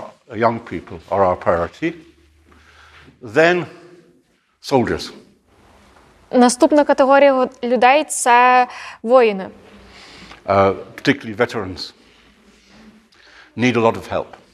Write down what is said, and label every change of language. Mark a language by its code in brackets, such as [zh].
[en] Young people are our priority. Then soldiers. [uk] Наступна категорія людей – це воїни. [en] Particularly veterans need a lot of help.